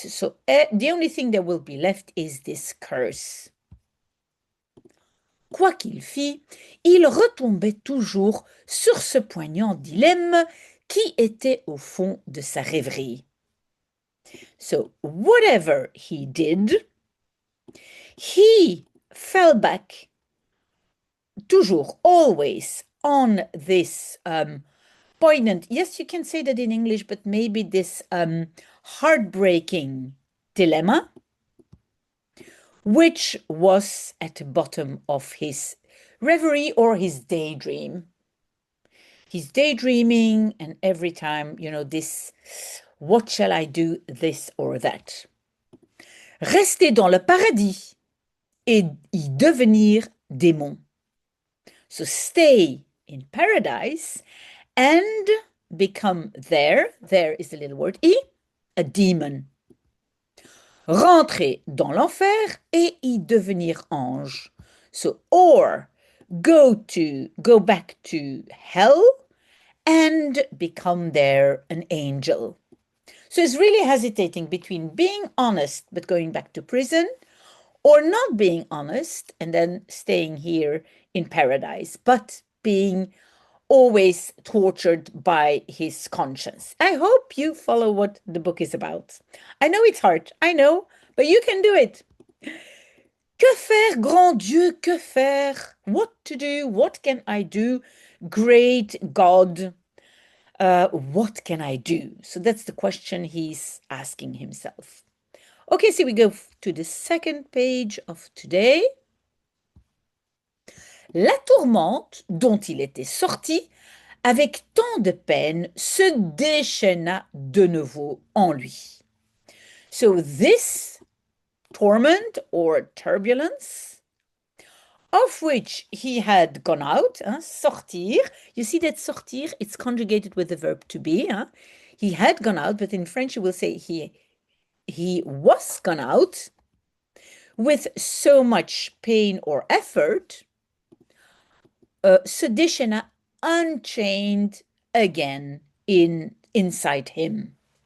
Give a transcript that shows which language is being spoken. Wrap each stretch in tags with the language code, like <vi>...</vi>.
<en>So the only thing that will be left is this curse.</en> <fr>Quoi qu'il fît, il retombait toujours sur ce poignant dilemme qui était au fond de sa rêverie.</fr> <en>So whatever he did, he fell back toujours, always, on this poignant, yes, you can say that in English, but maybe this heartbreaking dilemma, which was at the bottom of his reverie or his daydream. He's daydreaming, and every time, this, what shall I do, this or that?</en> <fr>Rester dans le paradis et y devenir démon.</fr> <en>So stay in paradise and become there is the little word, a demon.</en> <fr>Rentrer dans l'enfer et y devenir ange.</fr> <en>So, or go back to hell and become there an angel. So he's really hesitating between being honest but going back to prison, or not being honest and then staying here in paradise, but being always tortured by his conscience. I hope you follow what the book is about. I know it's hard, I know, but you can do it.</en> <fr>Que faire, grand Dieu, que faire?</fr> <en>What to do? What can I do? Great God, what can I do? So that's the question he's asking himself. Okay, so we go to the second page of today.</en> <fr>La tourmente dont il était sorti avec tant de peine se déchaîna de nouveau en lui.</fr> <en>So this torment or turbulence of which he had gone out, sortir. You see that sortir, it's conjugated with the verb to be. He had gone out, but in French you will say he was gone out with so much pain or effort,</en> <fr>se déchaîna</fr> <en>unchained again inside him.</en>